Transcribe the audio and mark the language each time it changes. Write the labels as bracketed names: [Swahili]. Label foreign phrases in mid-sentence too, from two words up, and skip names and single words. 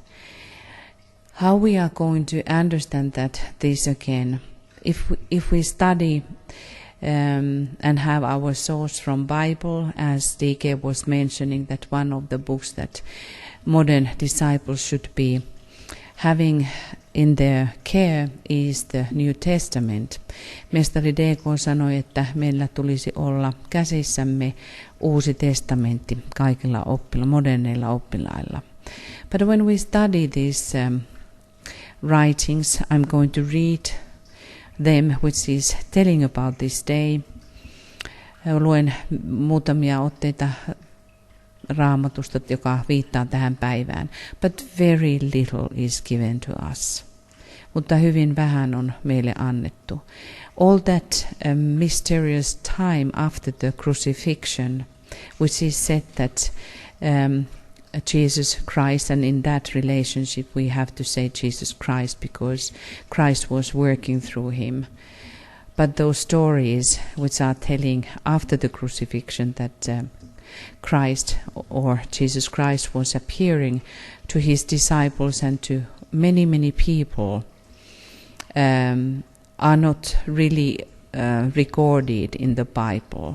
[English] How we are going to understand this again? If we study and have our source from Bible, as DK was mentioning, that one of the books that modern disciples should be having in their care is the New Testament. [Finnish] Mestari DK sanoi, että meillä tulisi olla käsissämme Uusi testamentti kaikilla moderneilla oppilailla. [English] But when we study these writings, I'm going to read them, which is telling about this day. [Finnish] Luen muutamia otteita Raamatusta, joka viittaa tähän päivään. [English] But very little is given to us. [Finnish] Mutta hyvin vähän on meille annettu. [English] All that mysterious time after the crucifixion, which is said that Jesus Christ, and in that relationship we have to say Jesus Christ because Christ was working through him. But those stories which are telling after the crucifixion that Christ or Jesus Christ was appearing to his disciples and to many, many people are not really recorded in the Bible.